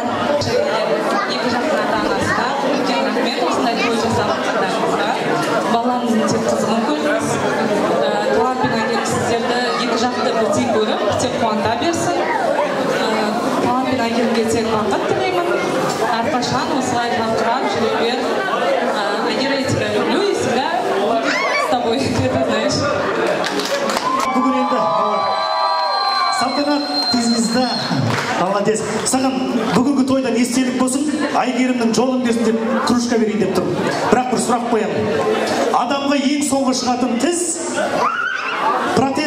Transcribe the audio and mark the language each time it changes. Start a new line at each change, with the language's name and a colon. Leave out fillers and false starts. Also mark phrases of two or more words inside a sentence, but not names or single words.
Kazakh: Екі жақтың ата-анасына үлкен рахмет, осындай той жасап жатқандарыңызға. Балаңыздың тек қызығын көрдіңіз. Талант пен Айгерім сіздерді екі жақты бірдей көріп, тек қуанта берсін. Талант пен Айгерімге тек бақыт тілеймін. Әрқашан осылай жарқырап жүре бер. Айгерім,
Russian: я тебя люблю, и всегда с тобой, это знаешь.
Kazakh: Бүгін енді Салтанат тезімізді молодец. Саған бүгінгі тойдан естелік болсын, Айгерімнің жолын берсін деп кружка берейін деп тұрмын. Бірақ бір сұрақ қоямын. Адамға ең соңғы шығатын тіс протез.